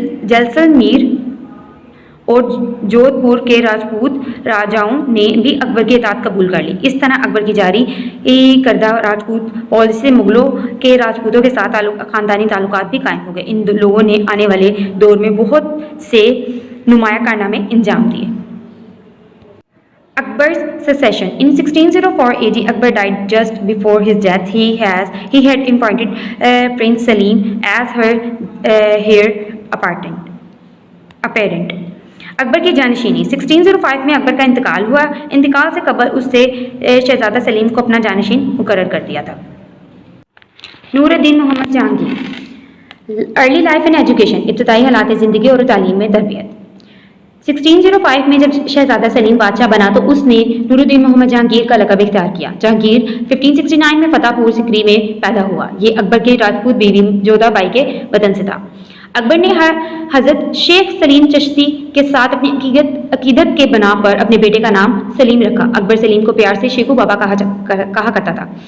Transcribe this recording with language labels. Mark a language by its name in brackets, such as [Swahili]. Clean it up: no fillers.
[Urdu] جیسلمیر اور جودھ پور کے راجپوت راجاؤں نے بھی اکبر کی اطاعت قبول کر لی۔ اس طرح اکبر کی جاری کردہ راجپوت پالیسی سے مغلوں کے راجپوتوں کے ساتھ خاندانی تعلقات بھی قائم ہو گئے۔ ان لوگوں نے آنے والے دور میں بہت سے نمایاں کارنامے انجام دیے۔ [English] Akbar's succession. In 1604 AD, Akbar died just before his death. He had appointed Prince Salim as her heir apparent. [Urdu] اکبر کی جانشینی 1605 میں اکبر کا انتقال ہوا۔ انتقال سے قبل اس سے شہزادہ سلیم کو اپنا جانشین مقرر کر دیا تھا۔ نور الدین محمد Jahangir, [English] early life and education, [Urdu] ابتدائی حالات زندگی اور تعلیم میں تربیت۔ 1605 میں جب شہزادہ سلیم بادشاہ بنا تو اس نے نور الدین محمد جہانگیر کا لقب اختیار کیا۔ جہانگیر 1569 میں فتح پور سکری میں پیدا ہوا۔ یہ اکبر کے راجپوت بیوی جودھا بائی کے وطن سے تھا۔ اکبر نے حضرت شیخ سلیم چشتی کے ساتھ اپنی عقیدت کے بنا پر اپنے بیٹے کا نام سلیم رکھا۔ اکبر سلیم کو پیار سے شیخو بابا کہا کرتا تھا۔